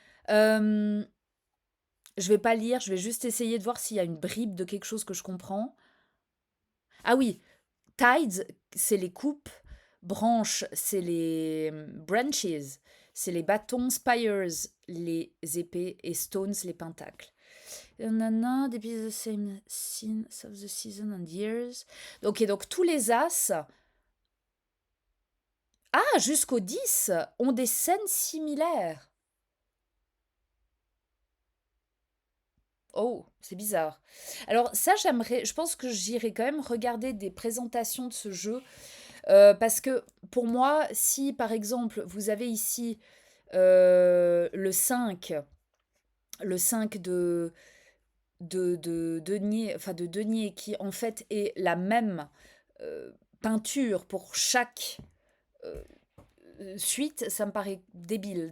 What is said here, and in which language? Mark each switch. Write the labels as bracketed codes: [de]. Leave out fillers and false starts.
[fr] Euh, je vais pas lire, je vais juste essayer de voir s'il y a une bribe de quelque chose que je comprends. Ah oui, tides, c'est les coupes. Branches, c'est les branches. C'est les bâtons, spires, les épées, et stones, les pentacles. [en] Nanana, depict the same scenes of the season and years. [fr] Ok, donc tous les as, ah, jusqu'au 10, ont des scènes similaires. Oh, c'est bizarre. Alors ça, j'aimerais, je pense que j'irai quand même regarder des présentations de ce jeu, parce que pour moi, si par exemple vous avez ici le 5, le 5 de denier, enfin de denier, qui en fait est la même peinture pour chaque euh, suite, ça me paraît débile.